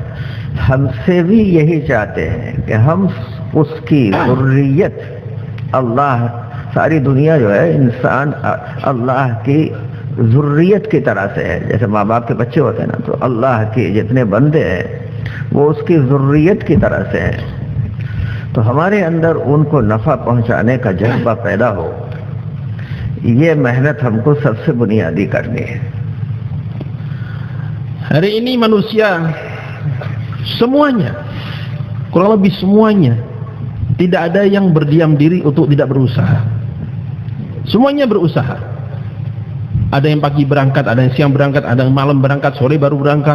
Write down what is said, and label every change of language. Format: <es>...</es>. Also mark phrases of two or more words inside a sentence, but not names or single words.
<hi>हमसे भी यही चाहते हैं कि हम उसकी ज़ुर्रियत, अल्लाह, सारी दुनिया जो है इंसान अल्लाह की ज़ुर्रियत की तरह से है। जैसे माँ बाप के बच्चे होते हैं ना, तो अल्लाह के जितने बंदे हैं वो उसकी ज़ुर्रियत की तरह से हैं। तो हमारे अंदर उनको नफ़ा पहुंचाने का जज्बा पैदा हो, ये मेहनत हमको सबसे बुनियादी करनी है।</hi> <id>Hari ini manusia semuanya, kurang lebih semuanya, tidak ada yang berdiam diri untuk tidak berusaha. Semuanya berusaha. Ada yang pagi berangkat, ada yang siang berangkat, ada yang malam berangkat, sore baru berangkat.</id>